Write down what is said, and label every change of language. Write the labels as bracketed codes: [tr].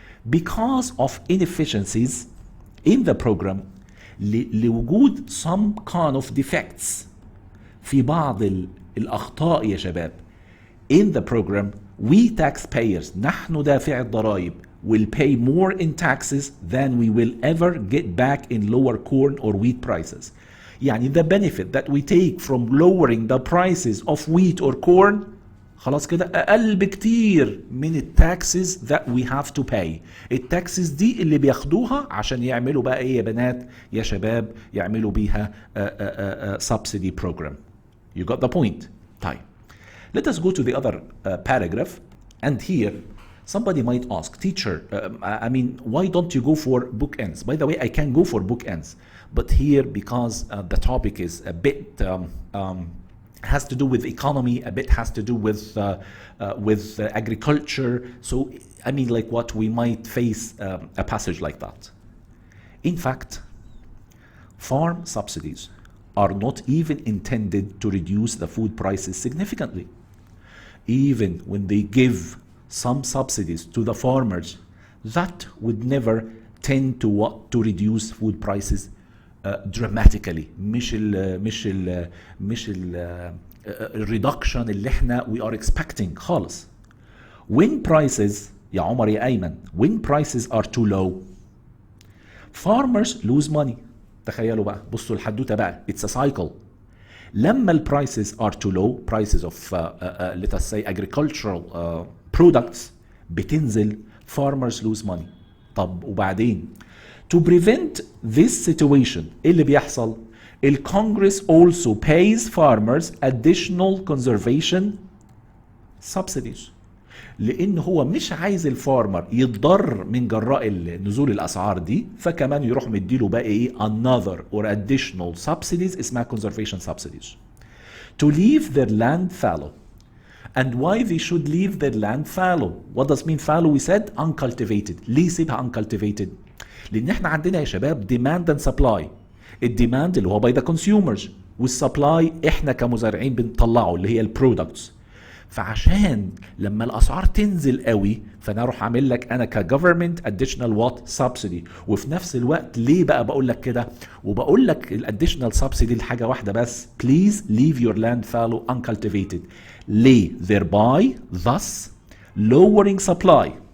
[en] Because of inefficiencies in the program, [ar] لوجود [en] some kind of defects [ar] في بعض الأخطاء يا شباب [en] in the program, we taxpayers [ar] نحن دافع الضرائب [en] will pay more in taxes than we will ever get back in lower corn or wheat prices. [ar] يعني [en] the benefit that we take from lowering the prices of wheat or corn [ar] خلاص كده أقل بكتير من التاكسز [en] that we have to pay. [ar] التاكسز دي اللي بياخدوها عشان يعملوا بقى ايه يا بنات يا شباب يعملوا بيها [en] subsidy program. You got the point. [ar] طيب. [en] Let us go to the other paragraph, and here somebody might ask, teacher, I mean, why don't you go for bookends? By the way, I can go for bookends, but here because the topic is a bit has to do with economy, a bit has to do with agriculture. So I mean, like what we might face a passage like that. In fact, farm subsidies are not even intended to reduce the food prices significantly. Even when they give some subsidies to the farmers, that would never tend to reduce food prices dramatically. [ar] مش ال reduction اللي احنا [en] we are expecting [ar] خالص. [en] When prices يا عمر يا أيمن, when prices are too low, farmers lose money. [ar] تخيلوا بقى, بصوا الحدوتة بقى, [en] it's a cycle. [ar] لما ال [en] prices are too low, prices of let us say agricultural products [ar] بتنزل, [en] farmers lose money. [ar] طب وبعدين, [en] to prevent this situation, [ar] ايه اللي بيحصل؟ ال [en] Congress also pays farmers additional conservation subsidies. [ar] لان هو مش عايز الفارمر يتضرر من جراء نزول الاسعار دي, فكمان يروح مديله بقى ايه [en] another or additional subsidies [ar] اسمها [en] conservation subsidies to leave their land fallow. And why they should leave their land fallow? What does mean fallow? We said uncultivated. [ar] ليه سيبها uncultivated؟ لان احنا عندنا يا شباب [en] demand and supply. [ar] الديماند اللي هو [en] by the consumers, [ar] والسبلاي احنا كمزارعين بنطلعه اللي هي البرودكتس. فعشان لما الاسعار تنزل قوي, فانا اروح اعمل لك انا كجفرمنت [en] additional what subsidy. [ar] وفي نفس الوقت ليه بقى بقول لك كده؟ وبقول لك الاديشنال سبسيدي لحاجه واحده بس, [en] please leave your land fallow uncultivated. [ar] ليه؟ [en] thereby thus lowering supply.